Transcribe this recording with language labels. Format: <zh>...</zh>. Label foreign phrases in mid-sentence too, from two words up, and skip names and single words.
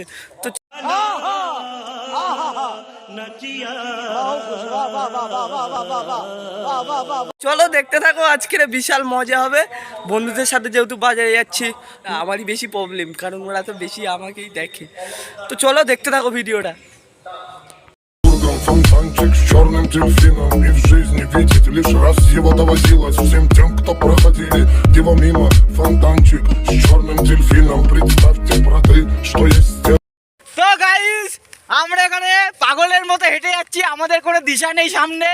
<bn>তো চলো দেখতে থাকো, আজকের বিশাল মজা হবে। বন্ধুদের সাথে যেহেতু বাজারে যাচ্ছি, আমারই বেশি প্রবলেম, কারণ ওরা তো বেশি আমাকেই দেখে। তো চলো দেখতে থাকো ভিডিওটা।</bn> <ru>Фонтанчик с черным дельфином. И в жизни видеть лишь раз его доводилось. Всем тем, кто проходили его мимо. Фонтанчик с черным дельфином. Представьте, браты, что есть стена.</ru> <bn>তো গাইস, আমরা এখানে পাগলের মতো হেঁটে যাচ্ছি, আমাদের কোনো দিশা নেই সামনে।</bn>